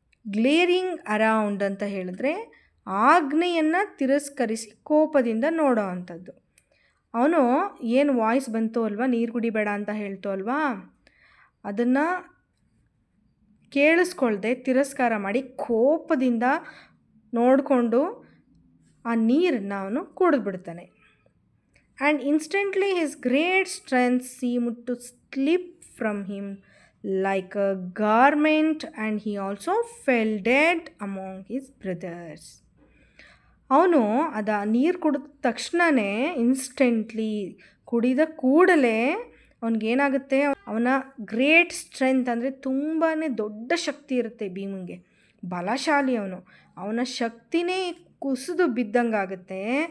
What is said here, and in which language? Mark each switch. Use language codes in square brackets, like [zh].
[en] glaring around [kn] ಅಂತ ಹೇಳಿದ್ರೆ ಆಜ್ಞೆಯನ್ನು ತಿರಸ್ಕರಿಸಿ ಕೋಪದಿಂದ ನೋಡೋ ಅಂಥದ್ದು. ಅವನು ಏನು ವಾಯ್ಸ್ ಬಂತು ಅಲ್ವಾ, ನೀರು ಕುಡಿಬೇಡ ಅಂತ ಹೇಳ್ತು ಅಲ್ವಾ, ಅದನ್ನು ಕೇಳಿಸ್ಕೊಳ್ದೆ ತಿರಸ್ಕಾರ ಮಾಡಿ ಕೋಪದಿಂದ ನೋಡಿಕೊಂಡು ಆ ನೀರನ್ನು ಅವನು ಕುಡಿದ್ಬಿಡ್ತಾನೆ. [en] And instantly his great strength seemed to slip from him like a garment and he also fell dead among his brothers. [kn] ಅವನು ನೀರು ಕುಡಿದ ತಕ್ಷಣವೇ ಇನ್ಸ್ಟೆಂಟ್ಲಿ ಕುಡಿದ ಕೂಡಲೇ ಅವನಿಗೇನಾಗುತ್ತೆ, ಅವನ ಗ್ರೇಟ್ ಸ್ಟ್ರೆಂತ್ ಅಂದರೆ ತುಂಬಾ ದೊಡ್ಡ ಶಕ್ತಿ ಇರುತ್ತೆ ಭೀಮಂಗೆ, ಬಲಶಾಲಿ ಅವನ ಶಕ್ತಿನೇ ಕುಸಿದು ಬಿದ್ದಂಗಾಗುತ್ತೆ.